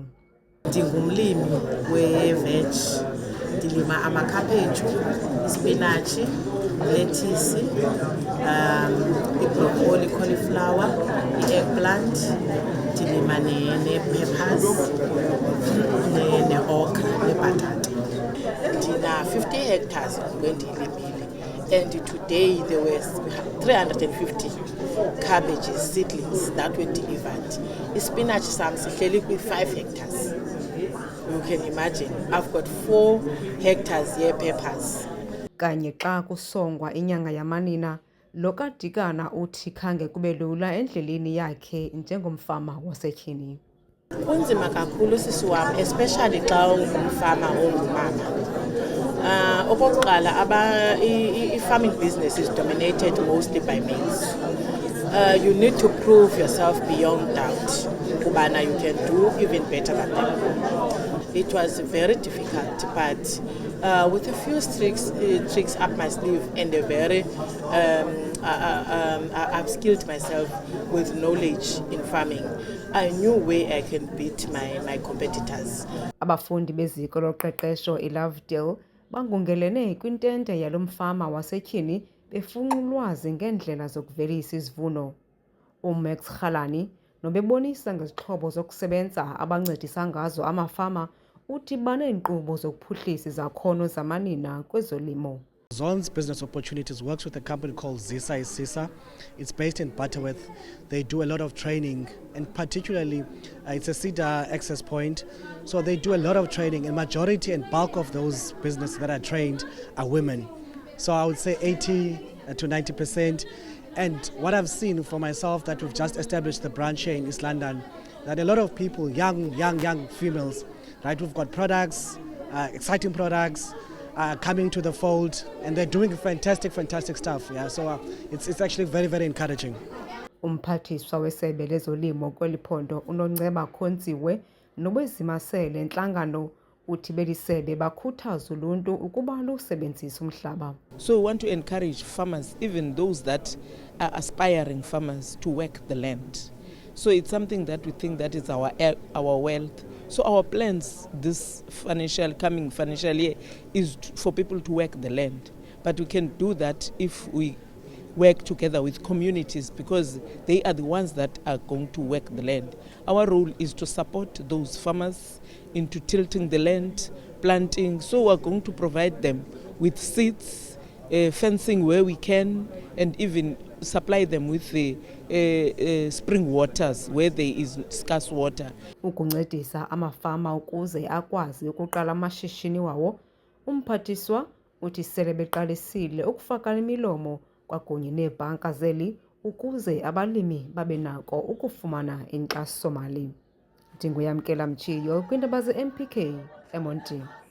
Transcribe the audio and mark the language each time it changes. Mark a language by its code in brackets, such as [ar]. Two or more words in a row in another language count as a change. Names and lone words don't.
[xh] Ndingumlimi we-veg, ndilima amakhaphetshu, ispinatshi, lethisi, ibroccoli, cauliflower, i-eggplant, ndilima nee-peppers, ne-okra, nebhatata. Ndina 50 hectares wendiyilimile, [en] and today there were 350 cabbages seedlings that were delivered. [xh] Ispinach sam sihleli kwi-5 hectares. [en] You can imagine, I've got 4 hectares here peppers. [xh] Kanye xa kusongwa inyanga yamanina, lo kaDikana uthi khange kube lula endleleni yakhe njengomfama wasetyhini. Kunzima kakhulu sisi wam, especially xa ungumfama ongumama. Okokuqala, [en] i-farming business is dominated mostly by males. You need to prove yourself beyond doubt. Kubana, you can do even better than them. It was very difficult, but with a few tricks up my sleeve and a very I've skilled myself with knowledge in farming. I knew where I can beat my competitors. [xh] Abafundi beziko loqeqesho iLovedale bangungelene kwintente yalo mfama wasetyhini befunxa ulwazi ngeendlela zokuvelisa isivuno. uMax Rhalani nobebonisa ngezixhobo zokusebenza abancedisa ngazo amafama, uthi baneenkqubo zokuphuhlisa izakhono zamanina kwezolimo. [en] Zon's Business Opportunities works with a company called Zisa Isisa. It's based in Butterworth. They do a lot of training, and particularly it's a cedar access point. So they do a lot of training, and majority and bulk of those businesses that are trained are women. So I would say 80 to 90%. And what I've seen for myself, that we've just established the branch here in East London, that a lot of people, young females, right, we've got products, exciting products, coming to the fold, and they're doing fantastic stuff. Yeah, so it's actually very, very encouraging. [xh] Umphathiswa wesebe lezolimo kweli phondo uNonceba Khontsiwe nobezimasele entlangano uthi belisebe bakhuthaza uluntu ukuba lusebenzise umhlaba. [en] So we want to encourage farmers, even those that are aspiring farmers, to work the land. So it's something that we think that is our wealth. So our plans this coming financial year is for people to work the land. But we can do that if we work together with communities, because they are the ones that are going to work the land. Our role is to support those farmers into tilting the land, planting. So we're going to provide them with seeds, fencing where we can, and even supply them with the spring waters where there is scarce water. [xh] Ukuncedisa amafama ukuze akwazi ukuqala amashishini wawo, umphathiswa uthi sele beqalisile ukufaka imilomo kwakunye neebhanka zeli ukuze abalimi babe nako ukufumana inkxaso-mali. Ndinguyamkela Mchiyo kwiindaba ze-MPK eMonti.